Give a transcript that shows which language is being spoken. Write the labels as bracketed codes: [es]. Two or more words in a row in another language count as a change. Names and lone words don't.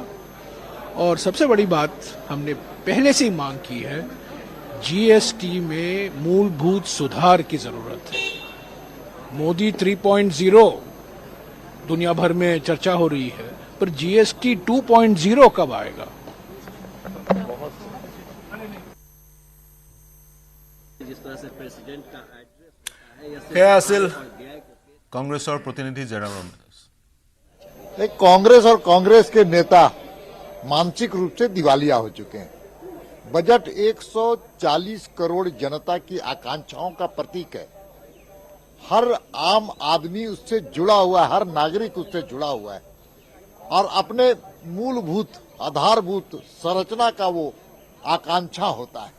[hi] और सबसे बड़ी बात हमने पहले से ही मांग की है, GST में मूलभूत सुधार की जरूरत है। मोदी 3.0 दुनिया भर में चर्चा हो रही है, पर GST 2.0 कब आएगा? [as] সেয়া আছিল কংগ্ৰেছৰ প্ৰতিনিধি জয়ৰাম ৰমেশ। [hi] कांग्रेस और कांग्रेस के नेता मानसिक रूप से दिवालिया हो चुके हैं। बजट 140 करोड़ जनता की आकांक्षाओं का प्रतीक है। हर आम आदमी उससे जुड़ा हुआ है, हर नागरिक उससे जुड़ा हुआ है और अपने मूलभूत आधारभूत संरचना का वो आकांक्षा होता है।